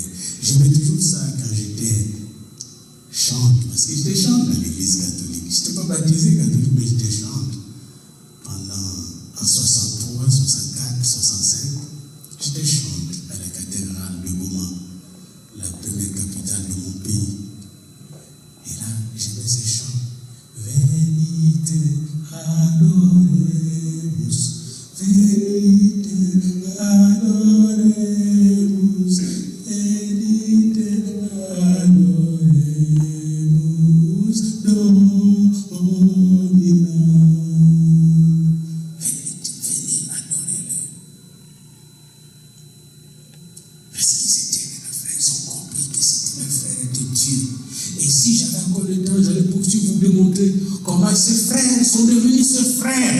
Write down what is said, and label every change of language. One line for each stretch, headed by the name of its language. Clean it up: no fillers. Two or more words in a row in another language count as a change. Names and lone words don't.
French: Je mets toujours ça quand j'étais chante, parce que j'étais chante dans l'église catholique. Je n'étais pas baptisé catholique, mais j'étais chante. Pendant en 63, 64, 65, j'étais chante à la cathédrale de Goma, la première capitale de mon pays. Et là, j'aimais ces chants.
Latin: Venite adoremus, venite adoremus, venite adoremus, Domina.
French: Venez adorer-le. Parce qu'ils étaient les frères, ils ont compris que c'était le frère de Dieu. Et si j'avais encore le temps, j'allais poursuivre vous démontrer comment ces frères sont devenus ses frères.